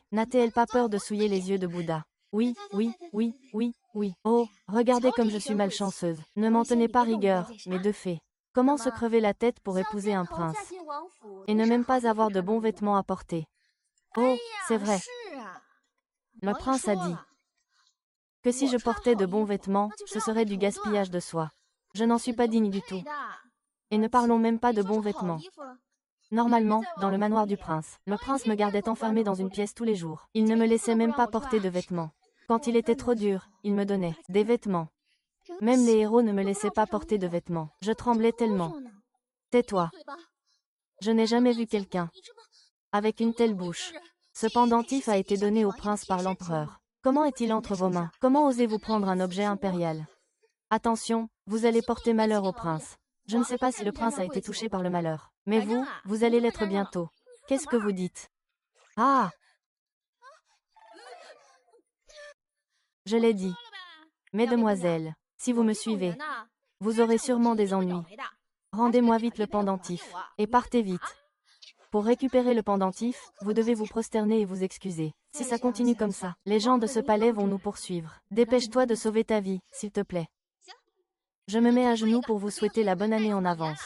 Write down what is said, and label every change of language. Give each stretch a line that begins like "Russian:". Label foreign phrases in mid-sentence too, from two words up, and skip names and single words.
French: N'a-t-elle pas peur de souiller les yeux de Bouddha? Oui, oui, oui, oui, oui. Oh, regardez comme je suis malchanceuse. Ne m'en tenez pas rigueur, mais de fait. Comment se crever la tête pour épouser un prince? Et ne même pas avoir de bons vêtements à porter. Oh, c'est vrai.
Chinese: 是啊，
French: Le
Chinese: 王爷
French: prince a
Chinese: 说
French: dit
Chinese: 了，
French: que si je portais de bons vêtements, ce serait du gaspillage de soie. Je n'en suis pas digne du tout.
Chinese: 配的。
French: Et ne parlons même pas de
Chinese: 说
French: bons
Chinese: 是好
French: vêtements.
Chinese: 衣服，
French: Normalement, dans le manoir du prince, le prince me gardait enfermé dans une pièce tous les jours. Il ne me laissait même pas porter de vêtements. Quand il était trop dur, il me donnait des vêtements. Même les héros ne me laissaient pas porter de vêtements. Je tremblais tellement.
Chinese: 说呢，
French: Tais-toi.
Chinese: 嘴巴，
French: Je n'ai jamais vu quelqu'un
Chinese: 你这么
French: avec une telle bouche. Ce pendentif a été donné au prince par l'empereur. Comment est-il entre vos mains? Comment osez-vous prendre un objet impérial? Attention, vous allez porter malheur au prince. Je ne sais pas si le prince a été touché par le malheur. Mais vous, vous allez l'être bientôt. Qu'est-ce que vous dites? Ah! Je l'ai dit. Mesdemoiselles, si vous me
Chinese: 这种
French: suivez,
Chinese: 人呐，
French: vous aurez sûrement des
Chinese: 会倒
French: ennuis.
Chinese: 霉的。
French: Rendez-moi vite le pendentif. Et partez vite. Pour récupérer le pendentif, vous devez vous prosterner et vous excuser. Si ça continue comme ça, les gens de ce palais vont nous poursuivre. Dépêche-toi de sauver ta vie, s'il te plaît. Je me mets à genoux pour vous souhaiter la bonne année en avance.